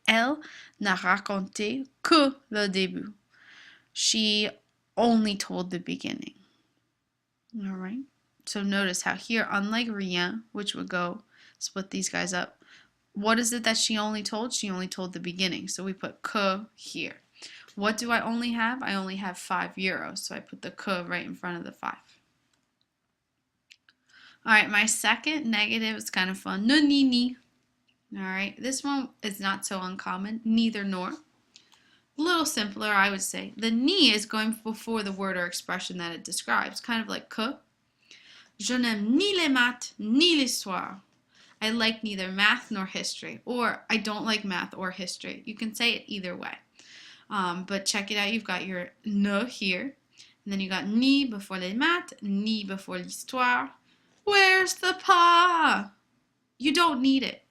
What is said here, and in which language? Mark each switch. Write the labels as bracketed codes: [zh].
[fr] Elle n'a raconté que le début. [en] She only told the beginning. All right. So notice how here, unlike rien, which would go split these guys up. What is it that she only told? She only told the beginning. So we put que here. What do I only have? I only have 5 euros. So I put the que right in front of the 5. All right, my second negative is kind of fun. Ne ni ni. All right, this one is not so uncommon. Neither nor. A little simpler, I would say. The ni is going before the word or expression that it describes. Kind of like que. [fr] Je n'aime ni les maths ni l'histoire. [en] I like neither math nor history, or I don't like math or history. You can say it either way. But check it out. You've got your ne here, and then you got ni before les maths, ni before l'histoire. Where's the pas? You don't need it.